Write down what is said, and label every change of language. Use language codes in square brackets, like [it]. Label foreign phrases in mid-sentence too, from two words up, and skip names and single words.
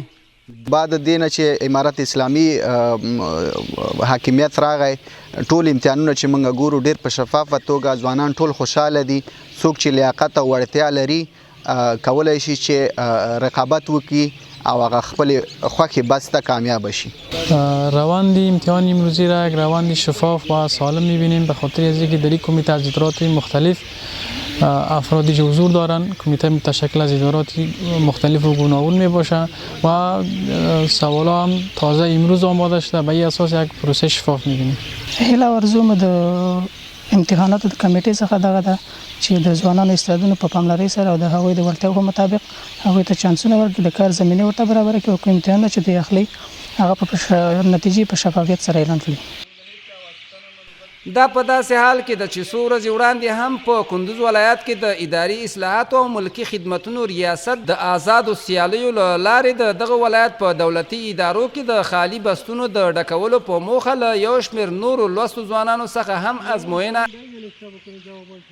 [ps] بعد دینه چې امارت اسلامي حاکمیت راغی ټول امتحانونه چې موږ ګورو ډېر په شفافه توګه ځوانان ټول خوشحاله دي. څوک چې لیاقت او وړتیا لري کولی شي چې رقابت وکړي او هغه خپل خوښې بس ته کامیاب شي. [fa] روند امتحان امروزی را یک روند شفاف و سالم می‌بینیم به خاطر از اینکه در این کمیته از ادارات مختلف افرادی که حضور دارند. کمیته متشکل از ادارات مختلف و گوناگون می باشه و سوالا هم تازه امروز آماده شده. به این اساس یک پروسه شفاف می‌بینیم. [ps] هیله ارزوم د امتحانات د کمیټې څخه دغه ده چې د ځوانانو استعدادونو په پاملرنې سره او د هغوی د وړتیاو په مطابق هغوی ته چانسونه ورکړي، د کار زمینه ورته برابره کړي او کوم امتحانونه چې دوی اخلي هغه په نتیجې په شفافیت سره اعلان کړي. دا په داسې حال کې ده چې څو ورځې وړاندې هم په کندوز ولایت کې د اداري اصلاحاتو او ملکي خدمتونو ریاست د آزادو سیالیو له لارې د دغه ولایت په دولتي ادارو کې د خالي بستونو د ډکولو په موخه له یو شمېر نورو لوستو ځوانانو څخه هم ازموینه